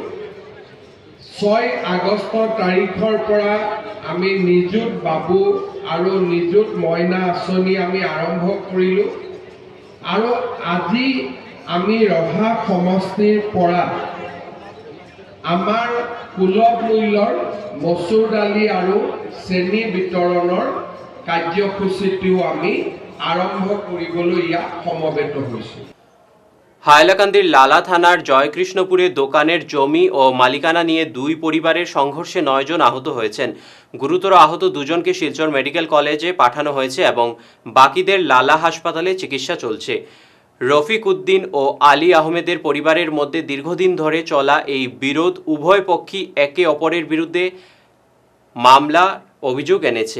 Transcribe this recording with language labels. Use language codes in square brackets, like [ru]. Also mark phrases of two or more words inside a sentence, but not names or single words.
[as] 6 আগষ্ট তাৰিখৰ পৰা আমি নিযুত বাবু আৰু নিযুত মইনা আঁচনি আমি আৰম্ভ কৰিলোঁ আৰু আজি আমি ৰভা সমষ্টিৰ পৰা আমাৰ সুলভ মূল্যৰ মচুৰ দালি আৰু চেনি বিতৰণৰ কাৰ্যসূচীটোও আমি আৰম্ভ কৰিবলৈ ইয়াত সমবেত হৈছোঁ। [bn] হাইলাকান্দির লালা থানার জয়কৃষ্ণপুরে দোকানের জমি ও মালিকানা নিয়ে 2 পরিবারের সংঘর্ষে 9 জন আহত হয়েছেন। গুরুতর আহত 2 জনকে শিলচর মেডিকেল কলেজে পাঠানো হয়েছে এবং বাকিদের লালা হাসপাতালে চিকিৎসা চলছে। রফিক উদ্দিন ও আলী আহমেদের পরিবারের মধ্যে দীর্ঘদিন ধরে চলা এই বিরোধ উভয় পক্ষই একে অপরের বিরুদ্ধে মামলা অভিযোগ এনেছে।